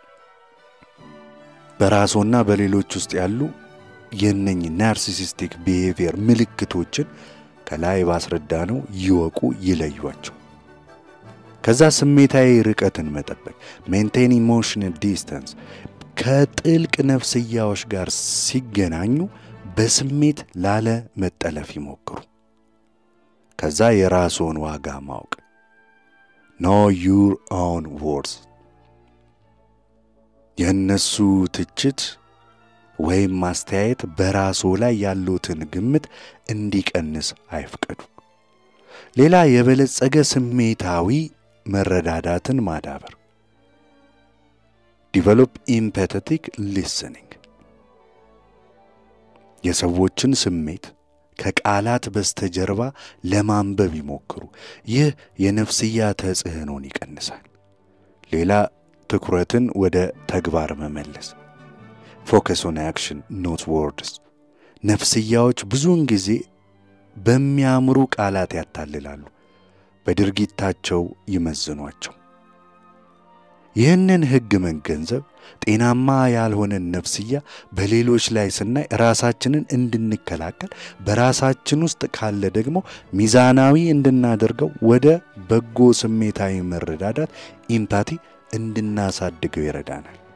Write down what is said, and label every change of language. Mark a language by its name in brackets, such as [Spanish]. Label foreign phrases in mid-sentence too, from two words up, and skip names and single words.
[Amharic] በራስዎና በሌሎች ውስጥ ያሉ የነኝ [English] ናርሲሲስቲክ behavior [Amharic] ምልክቶችን ከላይ ባስረዳነው ይወቁ ይለዩዋቸው። ከዛ ስሜታዊ ርቀትን መጠበቅ [English] maintain emotional distance [Amharic] ከጥልቅ ነፍስያዎች ጋር ሲገናኙ በስሜት ላለ መጠለፍ ይሞክሩ። ከዛ የራስዎን ዋጋ ማወቅ [English] know your own worth [Amharic] የነሱ ትችት ወይም ማስተያየት በራስዎ ላይ ያሉትን ግምት እንዲቀንስ አይፍቀዱ ሌላ የበለጸገ ስሜታዊ መረዳዳትን ማዳበር [English] develop empathetic listening [Amharic] የሰዎችን ስሜት ከቃላት በስተጀርባ ለማንበብ ይሞክሩ ይህ የነፍስያ ተጽዕኖን ይቀንሳል ሌላ ትኩረትን ወደ ተግባር መመለስ [English] focus on action not words [Amharic] ነፍስያዎች ብዙውን ጊዜ በሚያምሩ ቃላት ያታልላሉ በድርጊታቸው ይመዝኗቸው ይህንን ህግ መገንዘብ ጤናማ ያልሆነ ነፍስያ በሌሎች ላይ ስናይ ራሳችንን እንድንከላከል በራሳችን ውስጥ ካለ ደግሞ ሚዛናዊ እንድናደርገው ወደ በጎ ስሜታዊ መረዳዳት ኢምፓቲ እንድናሳድገው ይረዳናል